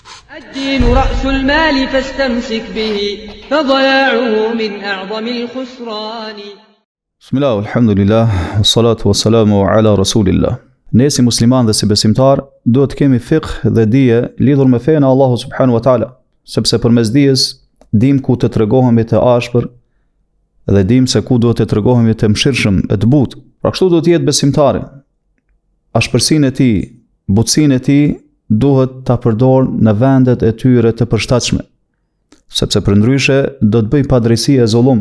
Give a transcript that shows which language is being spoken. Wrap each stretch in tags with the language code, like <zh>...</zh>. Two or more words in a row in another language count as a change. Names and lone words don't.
<ar>الدين رأس المال فاستمسك به فضياعه من أعظم الخسران. بسم الله والحمد لله والصلاة والسلام على رسول الله.</ar> <sq>Ne si musliman dhe si besimtar duhet të kemi fiqh dhe dije lidhur me fenë e Allahut</sq> <ar>سبحانه وتعالى,</ar> <sq>sepse përmes dijes dim ku të tregohemi të ashpër dhe dim se ku duhet të tregohemi të mëshirshëm e të butë. Pra kështu duhet të jetë besimtari. Ashpërsinë e tij, butësinë e tij duhet ta përdor në vendet e tyre të përshtatshme, sepse përndryshe do të bëj padrejsi e zullum.</sq>